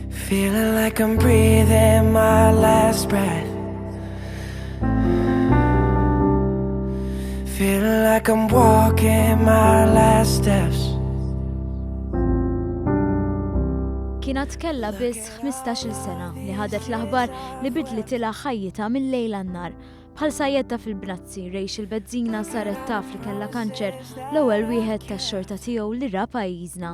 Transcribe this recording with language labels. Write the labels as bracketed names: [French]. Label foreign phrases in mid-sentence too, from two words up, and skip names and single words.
[English] Feeling like I'm breathing my last breath. Feeling like I'm walking my last steps. [Maltese] Kienet kella biss 15-il sena li ħadet l-aħbar li bidlet ilha ħajjitha mill-lejl għan-nar. Bħal sajjedta fil-Bnazzi, Rachel Bezzina saret taf li kellha kanċer l-ewwel wieħed tax-xorta tiegħu li ra pajjiżna.